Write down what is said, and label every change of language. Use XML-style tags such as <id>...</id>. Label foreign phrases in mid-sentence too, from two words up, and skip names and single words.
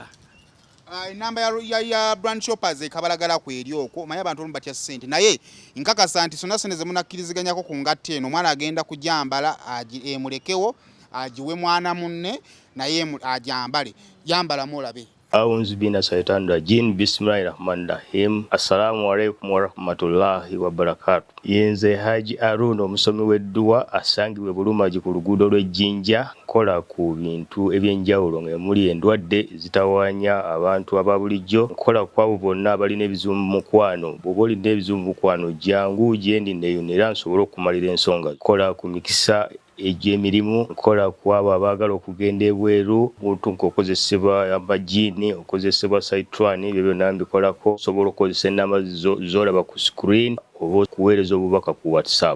<lg>enamba ya</lg> <en>brand shoppers</en> <lg>ekabalagala ku eri okwo maye abantu olumu batya sente naye nkakasa nti sonna sente zemunakkiriziganyako ku ngatte eno omwana agenda kujambala emulekewo agiwe mwana munne naye ajambale jambalamu olabe</lg> <ar>أعوذ بالله الشيطان الرجيم بسم الله الرحمن الرحيم السلام عليكم ورحمة الله وبركاته</ar> <lg>yenze Haji Aruna omusomi w'edduwa asangibwe Bulumagi ku luguudo lw'Ejjinja nkola ku bintu ebyenjawulo nga muli endwadde zitawaanya abantu ababulijjo nkola ku abo bonna abalina ebizibu mu mukwano bw'oba olina ebizibu mu mukwano jangu gyendi neeyonera nsobole okumalira ensonga nkola ku mikisa egy'emirimu nkola ku abo abaagala okugenda ebweru muntu nk'okozesebwa amagini okozesebwa saitwani ebyo byonna mbikolako osobola okukozesa ennamba z'olaba ku screen oba okuweereza obubaka ku WhatsApp</lg>